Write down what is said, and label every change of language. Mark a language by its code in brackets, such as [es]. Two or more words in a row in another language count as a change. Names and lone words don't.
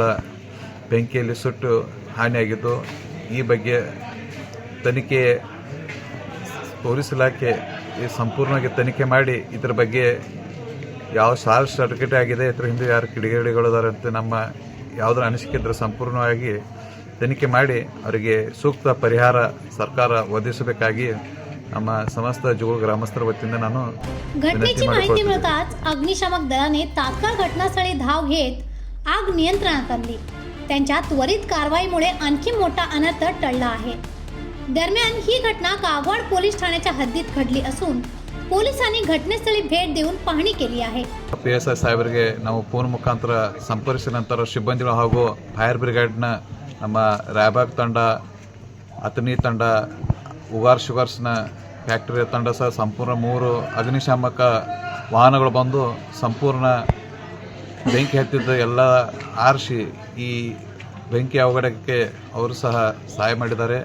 [kn] ಬೆಂಕಿಯಲ್ಲಿ ಸುಟ್ಟು ಹಾನಿಯಾಗಿದ್ದು, ಈ ಬಗ್ಗೆ ತನಿಖೆ ಪೊಲೀಸ್ ಇಲಾಖೆ ಸಂಪೂರ್ಣವಾಗಿ ತನಿಖೆ ಮಾಡಿ ಇದರ ಬಗ್ಗೆ ಯಾವ [en] short circuit [kn] ಆಗಿದೆ, ಇದರ ಹಿಂದೆ ಯಾರು ಕಿಡಿಗೇಡಿಗಳಿದ್ದಾರೆ ಅಂತ ನಮ್ಮ ಯಾವುದರ ಅನಿಸಿಕೆ ಇದ್ದರೆ ಸಂಪೂರ್ಣವಾಗಿ ತನಿಖೆ ಮಾಡಿ ಅವರಿಗೆ ಸೂಕ್ತ ಪರಿಹಾರ ಸರ್ಕಾರ ಒದಗಿಸಬೇಕಾಗಿ ನಮ್ಮ ಸಮಸ್ತ ಜೋಳ [mr] ಗ್रामस्थರ वतीने [kn] ನಾನು [mr] घटनेची माहिती मिळताच अग्निशामक दलाने तात्काळ घटनास्थळी धाव घेत आग नियंत्रणात आणली। त्यांच्या त्वरित कारवाईमुळे आणखी मोठा अनर्थ टळला आहे। दरम्यान ही घटना कागवाड पोलीस ठाण्याच्या हद्दीत घडली असून पोलिसांनी घटनास्थळी भेट देऊन पाहणी केली आहे। [kn] PSI ಸಾಹೇಬರಿಗೆ ನಾವು ಫೋನ್ ಮುಖಾಂತರ ಸಂಪರ್ಕಿಸಿದ ನಂತರ ಸಿಬ್ಬಂದಿಗಳು ಹಾಗೂ [en] fire brigade [kn] ನಮ್ಮ ರಾಯಬಾಗ್ ತಂಡ, ಅತನಿ ತಂಡ, ಉಗಾರ್ ಶುಗರ್ಸ್ನ ಫ್ಯಾಕ್ಟರಿ ತಂಡ ಸಹ ಸಂಪೂರ್ಣ 3 ಅಗ್ನಿಶಾಮಕ ವಾಹನಗಳು ಬಂದು ಸಂಪೂರ್ಣ ಬೆಂಕಿ ಹತ್ತಿದ್ದು ಎಲ್ಲ ಆರಿಸಿ ಈ ಬೆಂಕಿ ಅವಘಡಕ್ಕೆ ಅವರು ಸಹ ಸಹಾಯ ಮಾಡಿದ್ದಾರೆ।